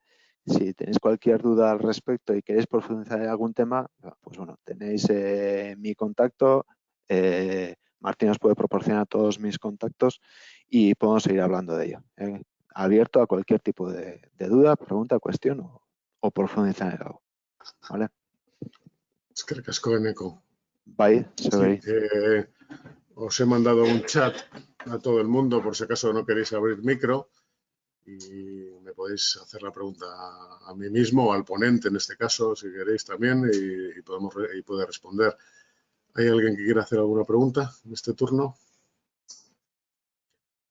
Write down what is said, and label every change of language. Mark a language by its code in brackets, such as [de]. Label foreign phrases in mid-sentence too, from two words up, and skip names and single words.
[es] Si tenéis cualquier duda al respecto y queréis profundizar en algún tema, pues bueno, tenéis mi contacto. Martín os puede proporcionar todos mis contactos y podemos seguir hablando de ello. Abierto a cualquier tipo de duda, pregunta, cuestión o profundizar en algo. ¿Vale? [eu] Eskerrik asko, Eneko. [es] Bye, sí, os he mandado un chat a todo el mundo por si acaso no queréis abrir micro y me podéis hacer la pregunta a mí mismo o al ponente en este caso, si queréis también, y puede responder. ¿Hay alguien que quiera hacer alguna pregunta en este turno?